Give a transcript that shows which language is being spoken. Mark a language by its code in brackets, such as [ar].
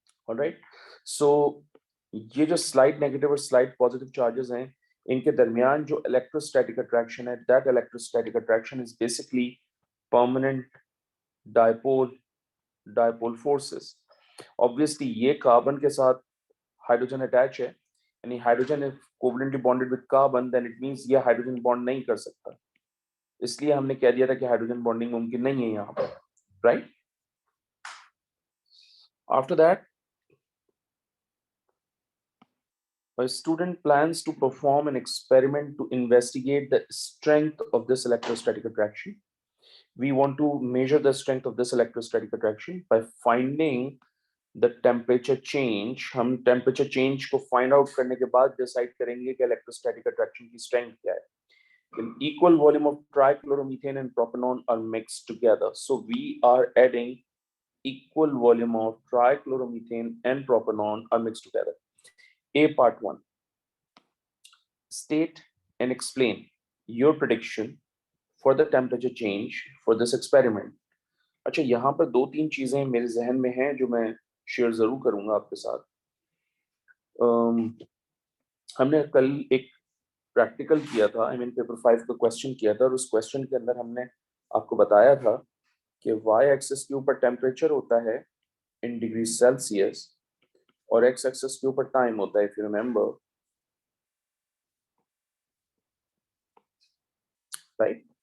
[hi] Alright, सो ये जो slide negative और स्लाइड पॉजिटिव चार्जेस हैं, इनके दरमियान जो इलेक्ट्रोस्टैटिक अट्रैक्शन है, [en] That electrostatic attraction is basically permanent dipole forces. [hi] Obviously ये कार्बन के साथ हाइड्रोजन अटैच है, यानी hydrogen [en] if covalently bonded with carbon, then it means [hi] ये हाइड्रोजन बॉन्ड नहीं कर सकता, इसलिए हमने कह दिया था कि हाइड्रोजन बॉन्डिंग मुमकिन नहीं है यहाँ पर, right? [en] After that a student plans to perform an experiment to investigate the strength of this electrostatic attraction. We want to measure the strength of this electrostatic attraction by finding the temperature change. [hi] हम temperature change को find out करने के बाद decide करेंगे कि electrostatic attraction की strength क्या है. [en] An equal volume of trichloromethane and propanol are mixed together. So we are adding equal volume of trichloromethane and propanol are mixed together. A part 1, state and explain your prediction for the temperature change for this experiment. [hi] अच्छा, यहाँ पर दो तीन चीजें मेरे जहन में हैं जो मैं शेयर जरूर करूंगा आपके साथ। हमने कल एक प्रैक्टिकल किया था, आई मीन पेपर 5 का क्वेश्चन किया था, और उस क्वेश्चन के अंदर हमने आपको बताया था कि वाई एक्सिस के ऊपर टेम्परेचर होता है इन डिग्री सेल्सियस और एक्स एक्सिस के ऊपर टाइम होता है, [en] if you remember, [hi] राइट।